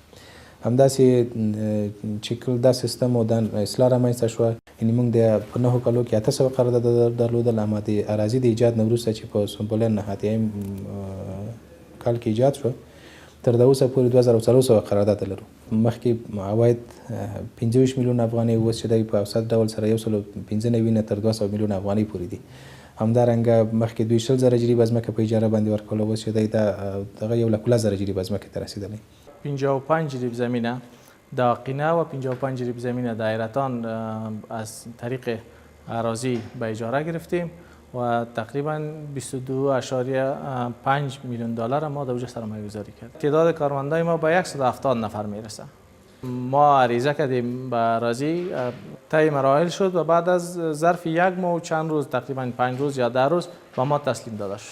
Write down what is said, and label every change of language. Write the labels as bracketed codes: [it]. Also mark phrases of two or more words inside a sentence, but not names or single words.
[ps] همداسې چې کله دا سیستم او د اصلاح رامنځته شوه یعنې موږ د په 9 کالو کې 800 قرارداد درلودل، اما د اراضي د ایجاد نه وروسته چې په سنبله نهادیم کال کې ایجاد شوه تر دا اوسه پورې 2400 قرارداد لرو. مخکې عواید 25 میلیون افغانۍ اوس چې دی په اوسط ډول سره 195 نه تر 200 میلیون افغانۍ پورې دي. همدارنګه مخکې دوی 20,000 جریبه ځمکه په اجاره باندې ورکوله، اوس چې دی دغه 1,10,000 جریبه ځمکې ته رسېدلی. [fa] 55 جریب زمینه در قینه و 55 جریب زمینه در ایرتان از طریق اراضی به اجاره گرفتیم و تقریبا 22.5 میلیون دلار ما در اونجا سرمایه گذاری کرد. تعداد کارمندای ما به 170 نفر میرسه. ما عریضه کردیم به اراضی، طی مراحل شد و بعد از ظرف 1 ماه و چند روز تقریبا 5 روز یا 10 روز به ما تسلیم داده شد.